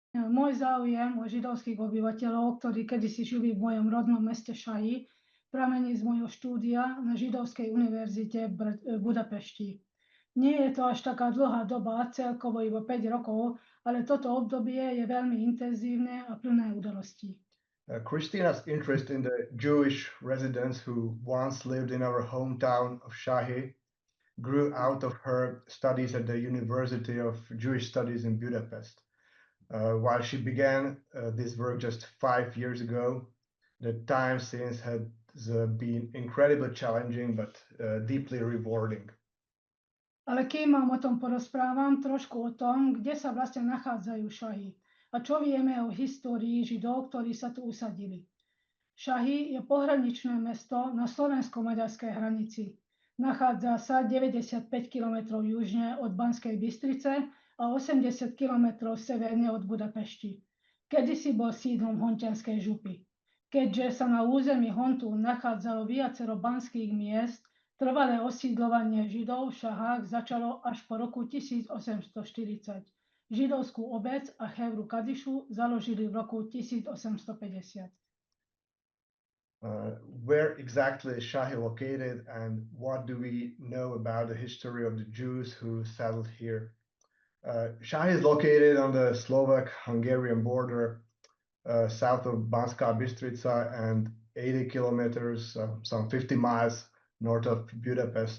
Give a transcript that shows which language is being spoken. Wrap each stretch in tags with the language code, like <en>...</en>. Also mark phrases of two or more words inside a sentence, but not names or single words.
<sk>Môj záujem o židovských obyvateľov, ktorí kedysi žili v mojom rodnom meste Šahi, pramení z môjho štúdia na Židovskej univerzite v Budapešti. Nie je to až taká dlhá doba, celkovo iba 5 rokov, ale toto obdobie je veľmi intenzívne a plné udalostí.</sk> <en>Christina's interest in the Jewish residents who once lived in our hometown of Shahi grew out of her studies at the University of Jewish Studies in Budapest. While she began this work just 5 years ago, the time since has been incredibly challenging but deeply rewarding.</en> <sk>Ale kým vám o tom porozprávam, trošku o tom, kde sa vlastne nachádzajú Šahy a čo vieme o histórii Židov, ktorí sa tu usadili. Šahy je pohraničné mesto na slovensko-maďarskej hranici. Nachádza sa 95 km južne od Banskej Bystrice a 80 km severne od Budapešti. Kedysi bol sídlom hontianskej župy. Keďže sa na území Hontu nachádzalo viacero banských miest, trvalé osídľovanie Židov v Šahách začalo až po roku 1840. Židovskú obec a Chevru Kadišu založili v roku 1850.</sk> <en>Where exactly is Shahi located and what do we know about the history of the Jews who settled here? Shahi is located on the Slovak-Hungarian border south of Banská Bystrica and 80 kilometers, some 50 miles north of Budapest.</en>